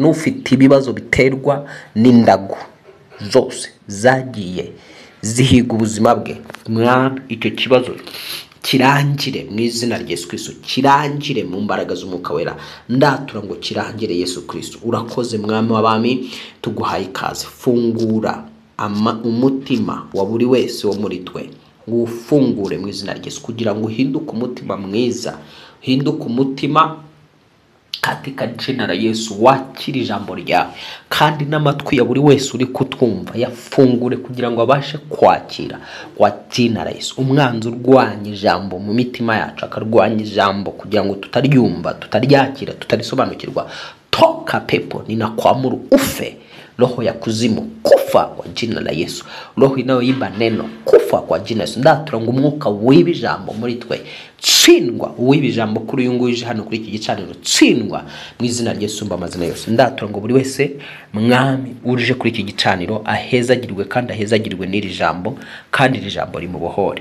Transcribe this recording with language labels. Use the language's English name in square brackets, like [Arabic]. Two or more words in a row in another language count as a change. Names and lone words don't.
[Kinyarwanda] N'ufite ibibazo biterwa n'indago zose zagiye zihiga ubuzima bwe, mwami icyo kibazo kirangire mu izina rya Yesu Kristo, kirangire mu mbaraga z'umwuka wera. Ndatura ngo kirangire Yesu Kristo. Urakoze mwami w'abami, tuguhaye ikaze. Fungura umutima wa buri wese wo muri twe, ufungure mu izina rya Yesu, kugira ngo uhinduke umutima mwiza, uhinduke umutima [Swahili] katika jina la Yesu. [Kinyarwanda] Wakira ijambo ryawe, kandi n'amatwi ya buri wese uri kutwumva yafungure kugira ngo abashe kwakira [Swahili] kwa jina la Yesu. [Kinyarwanda] Umwanzi urwanya ijambo mu mitima yacu, akarwanya ijambo kugira ngo tutaryumva, tutaryakira, tutarisobanukirwa, [Swahili] toka pepo ninakuamuru ufe. Roho ya kuzimu kufa kwa jina la Yesu. Roho inayoiba neno kufa kwa jina la Yesu. [Kinyarwanda] Ndatura ngo umwuka w'ibi jambo muri twe tsindwa, w'ibi jambo kuri uyu nguyu hano kuri iki gicaniro tsindwa mu izina rya Yesu. Amazina yose ndatura ngo buri wese mwami uje kuri iki gicaniro ahezagirwe, kandi ahezagirwe n'iri jambo, kandi iri jambo rimubohore.